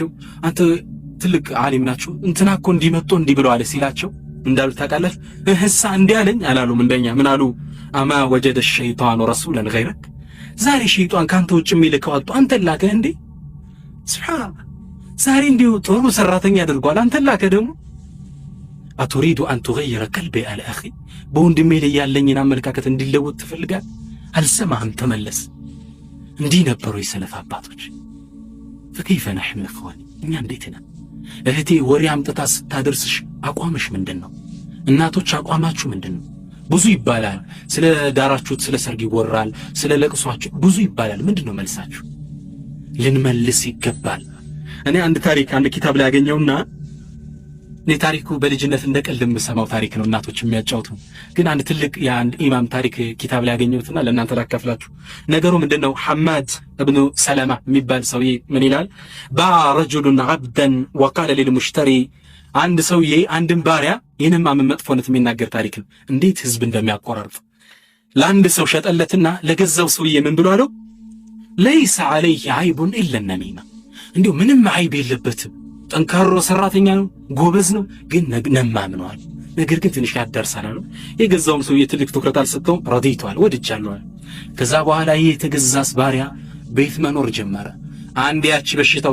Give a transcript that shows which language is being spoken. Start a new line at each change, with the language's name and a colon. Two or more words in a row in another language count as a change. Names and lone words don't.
Amharic: አንተ ትልቅ ዓሊም ናችሁ እንትና እኮ እንዲህ መጥቶ እንዲህ ብሎ አለ ሲላቸው እንዳሉ ታውቃላችሁ? እህሳ እንዲህ አለኝ አላሉም። እንደኛ ምን አሉ?
Arabic: أما وجد الشيطان رسولا غيرك።
Amharic: ዛሬ ሸይጣን ካንተ ውጭ የሚልከው አጡ አንተ ላከህ እንዴ? ሱብሃንአላህ ዛሬ እንዲሁ ጥሩ ሰራተኛ አድርጓል አንተ ላከ ደግሞ
Arabic: أتريد أن تغير قلبي على اخي
Amharic: በወንድሜ ላይ ያለኝን አመለካከት እንዲለወጥ ትፈልጋል አልሰማህም ተመለስ እንዲህ ነበሩ የሰለፍ አባቶች
Arabic: فكيف نحن اخواني
Amharic: እኛ እንዴት ነን እህቴ ወሬ አምጥታ ስታደርስሽ አቋምሽ ምንድነው እናቶች አቋማችሁ ምንድነው ብዙ ይባላል ስለ ዳራችሁት ስለ ሰርግ ይወራል ስለ ለቅሷችሁ ብዙ ይባላል ምንድነው መልሳችሁ ልንመልስ ይገባል እኔ አንድ ታሪክ አንድ ኪታብ ላይ ያገኘውና ለታሪኩ በልጅነት እንደቀልድ የምሰማው ታሪክ ነው እናቶች የሚያጫውቱ ግን አንድ ትልቅ የአንድ ኢማም ታሪክ ኪታብ ላይ ያገኘሁትና ለእናንተ ላካፍላችሁ ነገሩ ምንድነው ሐማድ ኢብኑ ሰለማ የሚባል ሰውዬ ምን ይላል ባረጁሉን
Arabic: عبدا وقال للمشتري
Amharic: አንድ ሰውዬ አንድን ባሪያ የነማም መጥፎነት የሚናገር ታሪክ ነው እንዴት ህዝብ እንደሚያቆራርጥ ለአንድ ሰው ሸጠለትና ለገዛው ሰውዬ ምን ብሎ አለው
Arabic: ليس عليه عيب الا النميمه
Amharic: እንዲሁ ምንም አይብ የለበትም ጠንካራ ሰራተኛ ነው ጎበዝ ነው ግን ነማም ነው ነገር ግን ትንሽ ያዳርሳል ነው የገዛውም ሰውዬ ትልቅ ትኩረት አልሰጠውም ረዲቷል ወድጃለሁ ከዛ በኋላ ይሄ የተገዛስ ባሪያ ቤት መኖር ጀመረ አንድ ያቺ በሽታው